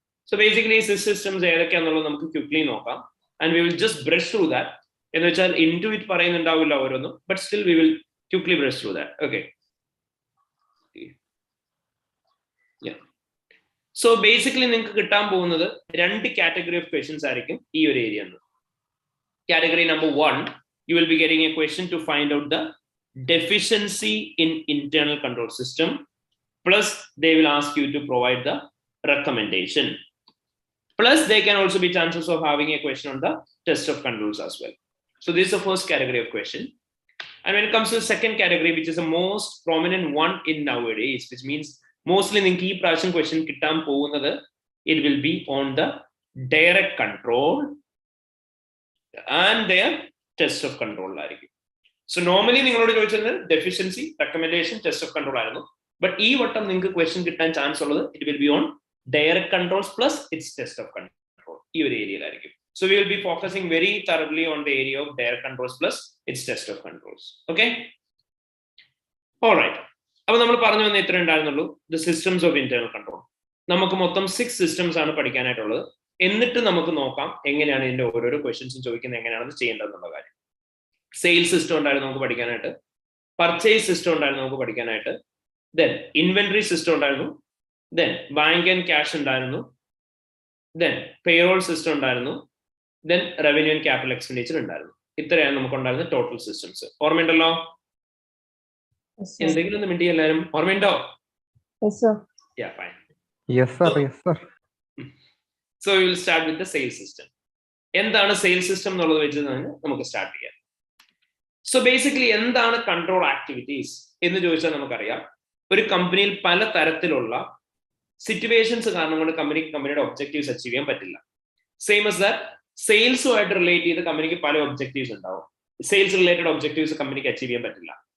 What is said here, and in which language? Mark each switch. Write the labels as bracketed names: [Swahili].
[Malayalam] So basically ഈ 6 systems ഏതൊക്കെയാണെന്നുള്ളത് നമുക്ക് quickly നോക്കാം. [English] And we will just brush through that. [Malayalam] എന്ന് വെച്ചാൽ ഇൻറ്റു ഇറ്റ് പറയുന്നുണ്ടാവില്ല ഓരോന്നും, [English] But still we will quickly brush through that. [Malayalam] Okay, so basically നിങ്ങൾക്ക് കിട്ടാൻ പോകുന്നത് 2 കാറ്റഗറി ഓഫ് ക്വസ്റ്റ്യൻസ് ആയിരിക്കും ഈ ഒരു area. [English] Category number 1, you will be getting a question to find out the deficiency in internal control system, plus they will ask you to provide the recommendation, plus there can also be chances of having a question on the test of controls as well. So this is the first category of question. And when it comes to the second category, which is the most prominent one in nowadays, which means mostly [Malayalam] നിങ്ങൾക്ക് ഈ പ്രാവശ്യം question കിട്ടാൻ പോകുന്നത്, [English] it will be on the direct control and their test of control ആയിരിക്കും. [Malayalam] So normally നിങ്ങളോട് ചോദിച്ചത് deficiency, recommendation, test of control ആയിരുന്നു. But ഈ വട്ടം നിങ്ങൾക്ക് ക്വസ്റ്റ്യൻ കിട്ടാൻ ചാൻസ് ഉള്ളത് [English] It will be on direct controls plus its test of control. [Malayalam] ഈ ഒരു ഏരിയയിലായിരിക്കും. [English] So we will be focusing very thoroughly on the area of direct controls plus its test of controls. [Malayalam] Okay, alright. അപ്പൊ നമ്മൾ പറഞ്ഞു വന്ന ഇത്ര ഉണ്ടായിരുന്നുള്ളൂ, the systems of internal control. നമുക്ക് മൊത്തം 6 സിസ്റ്റംസ് ആണ് പഠിക്കാനായിട്ടുള്ളത്. എന്നിട്ട് നമുക്ക് നോക്കാം എങ്ങനെയാണ് ഇതിന്റെ ഓരോരോ ക്വസ്റ്റ്യൻസും ചോദിക്കുന്നത് എങ്ങനെയാണ് ചെയ്യേണ്ടതെന്നുള്ള കാര്യം. സെയിൽസ് സിസ്റ്റം ഉണ്ടായിരുന്നു നമുക്ക് പഠിക്കാനായിട്ട്, പർച്ചേസ് സിസ്റ്റം ഉണ്ടായിരുന്നു നമുക്ക് പഠിക്കാനായിട്ട്, ദെൻ ഇൻവെന്ററി സിസ്റ്റം ഉണ്ടായിരുന്നു, ദെൻ ബാങ്ക് ആൻഡ് ക്യാഷ് ഉണ്ടായിരുന്നു, ദെൻ പേറോൾ സിസ്റ്റം ഉണ്ടായിരുന്നു, then revenue and capital expenditure ഉണ്ടായിരുന്നു. ഇത്രയാണ് നമുക്കുണ്ടായിരുന്ന ടോട്ടൽ സിസ്റ്റംസ്. ഓർമ്മയുണ്ടല്ലോ? എന്തെങ്കിലും ഒന്ന് മിണ്ടി എല്ലാവരും. ഓർമ്മയുണ്ടോ? [English] Yeah, fine. Yes sir, yes sir. So we will start with the sales system. [Malayalam] എന്താണ് സെയിൽസ് സിസ്റ്റം എന്നുള്ളത് വെച്ച് നമുക്ക് സ്റ്റാർട്ട് ചെയ്യാം. സോ ബേസിക്കലി എന്താണ് കൺട്രോൾ ആക്ടിവിറ്റീസ് എന്ന് ചോദിച്ചാൽ നമുക്കറിയാം, ഒരു കമ്പനിയിൽ പല തരത്തിലുള്ള സിറ്റുവേഷൻസ് കാരണം കൊണ്ട് കമ്പനിയുടെ ഒബ്ജക്റ്റീവ്സ് അച്ചീവ് ചെയ്യാൻ പറ്റില്ല. സെയിം as that സെയിൽസുമായിട്ട് റിലേറ്റ് ചെയ്ത് കമ്പനിക്ക് പല ഒബ്ജക്റ്റീവ്സ് ഉണ്ടാവും. സെയിൽസ് റിലേറ്റഡ് ഒബ്ജക്റ്റീവ്സ് കമ്പനിക്ക് അച്ചീവ് ചെയ്യാൻ പറ്റില്ല.